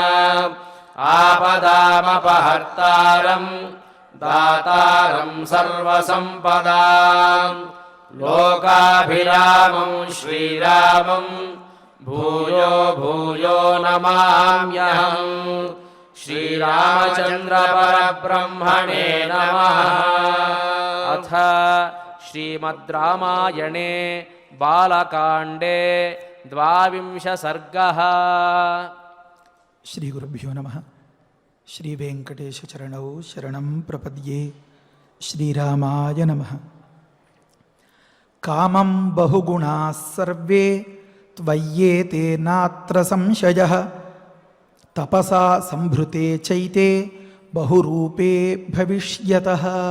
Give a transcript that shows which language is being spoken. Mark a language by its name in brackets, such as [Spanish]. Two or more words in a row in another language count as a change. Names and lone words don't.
[Sanskrit] आपदामपहर्तारम् दातारं सर्वसम्पदाम् लोकाभिरामं श्रीरामं भूयो भूयो नमाम्यहम्। श्रीरामचन्द्र परब्रह्मणे नमः। अथ श्रीमद्रामायणे बालकाण्डे 12 सर्गः। శ్రీ గురుభ్యో నమః. శ్రీ వెంకటేశ చరణౌ శరణం ప్రపద్యే. శ్రీరామాయ నమః. కామం బహుగుణాః సర్వే త్వయ్యేతే నాత్ర సంశయః తపసా సంభృతే చైతే బహురూపే భవిష్యతః.